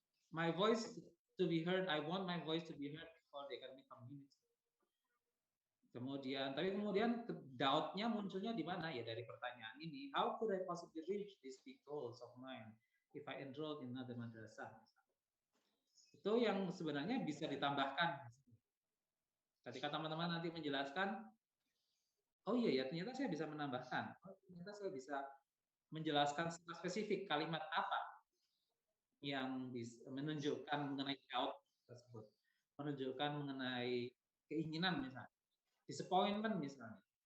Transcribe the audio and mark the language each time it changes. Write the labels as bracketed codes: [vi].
[en] My voice to be heard. I want my voice to be heard for the academic community. [id] Kemudian doubt-nya munculnya di mana ya dari pertanyaan ini. [en] How could I possibly reach these big goals of mine if I enrolled in another madrasah? [id] Itu yang sebenarnya bisa ditambahkan. Ketika teman-teman nanti menjelaskan, oh iya ya ternyata saya bisa menambahkan, ternyata saya bisa menjelaskan secara spesifik kalimat apa yang bisa menunjukkan mengenai doubt tersebut, menunjukkan mengenai keinginan misalnya, disappointment misalnya.